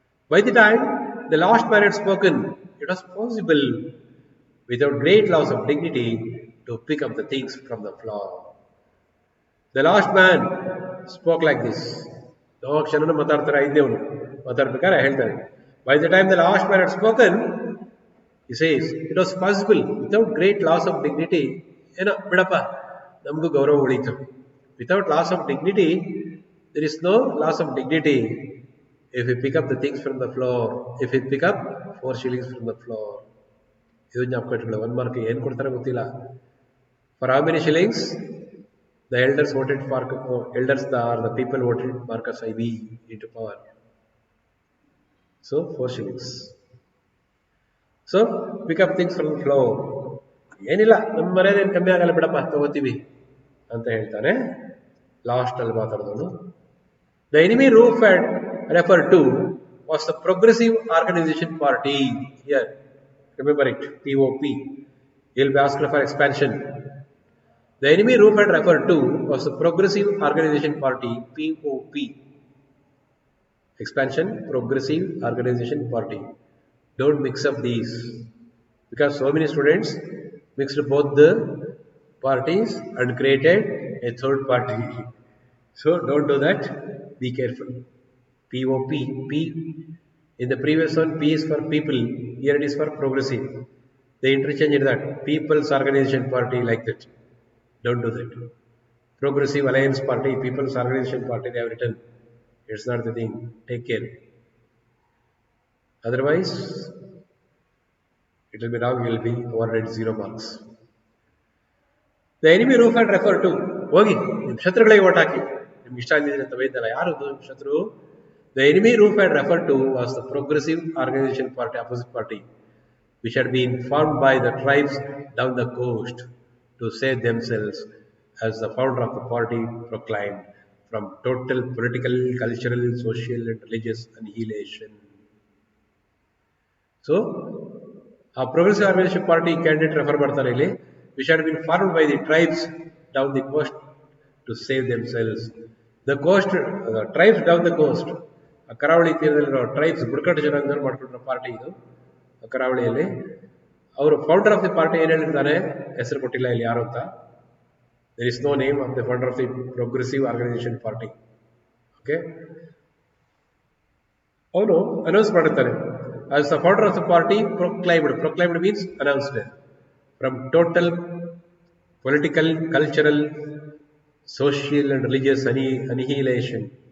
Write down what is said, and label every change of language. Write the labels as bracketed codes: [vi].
[en] By the time the last man had spoken, it was possible without great loss of dignity to pick up the things from the floor. The last man spoke like this. [kn] ಕ್ಷಣನ ಮಾತಾಡ್ತಾರೆ ಇದ್ದೇವನು ಮಾತಾಡ್ಬೇಕಾದ್ರೆ ಹೇಳ್ತಾರೆ. [en] By the time the last man had spoken, he says, it was possible without great loss of dignity. [kn] ಏನೋ ಬಿಡಪ್ಪ ನಮಗೂ ಗೌರವ ಉಳಿತು. [en] Without loss of dignity, there is no loss of dignity if we pick up the things from the floor. If we pick up 4 shillings from the floor. [kn] ಇದು ಜ್ಞಾಪಕ ಇಟ್ಕೊಳ್ಳಿ. 1 mark ಏನು ಕೊಡ್ತಾರೆ ಗೊತ್ತಿಲ್ಲ. [en] For how many shillings? The elders voted for the people voted Marcus IB into power. So 4 shillings. So pick up things from the floor. [kn] ಏನಿಲ್ಲ ನಮ್ಮ ಮರ್ಯಾದೇನು ಕಮ್ಮಿ ಆಗಲ್ಲ ಬಿಡಪ್ಪ ತಗೋತೀವಿ ಅಂತ ಹೇಳ್ತಾನೆ ಲಾಸ್ಟ್ ಅಲ್ಲಿ ಮಾತಾಡಿದವನು. [en] The enemy roof had referred to was the Progressive Organization Party. Here, remember it, POP. He'll be asked for expansion. The enemy roof had referred to was the Progressive Organization Party, POP. Expansion, Progressive Organization Party. Don't mix up these. Because so many students mixed both the parties and created a third party. So don't do that. Be careful. POP. P. In the previous one, P is for people. Here it is for progressive. They interchange that. People's Organization Party like that. Don't do that. Progressive Alliance Party, People's Organization Party, they have written. It's not the thing. Take care. Otherwise, it will be wrong. You will be awarded 0 marks. The enemy roof had referred to. [kn] ಹೋಗಿ ನಿಮ್ಮ ಶತ್ರುಗಳಿಗೆ vote ಹಾಕಿ ನಿಮ್ಗೆ ಇಷ್ಟ ಆಗಿದ್ರೆ ಅಂತ ಬೈದಲ್ಲ ಯಾರದು ಶತ್ರು. [en] The enemy roof had referred to was the Progressive Organization Party, opposite party, which had been formed by the tribes down the coast to save themselves, as the founder of the party proclaimed, from total political, cultural, social and religious annihilation. So, a Progressive Organization Party candidate refer [kn] ಮಾಡ್ತಾರೆ ಇಲ್ಲಿ, [en] which had been formed by the tribes down the coast to save themselves. The coast, tribes down the coast, [kn] ಕರಾವಳಿ ತೀರದಲ್ಲಿರೋ tribes ಬುಡಕಟ್ಟು ಜನಾಂಗದವರು ಮಾಡ್ಕೊಂಡಿರೋ party ಇದು ಕರಾವಳಿಯಲ್ಲಿ. ಅವರು [en] founder of the party [kn] ಏನು ಹೇಳಿರ್ತಾನೆ ಹೆಸರು ಕೊಟ್ಟಿಲ್ಲ ಇಲ್ಲಿ ಯಾರು ಅಂತ. [en] There is no name of the founder of the progressive organisation party. [kn] Okay, ಅವನು ಅನೌನ್ಸ್ ಮಾಡಿರ್ತಾನೆ [en] as the founder of the party proclaimed means announced, from total political, cultural, social and religious annihilation.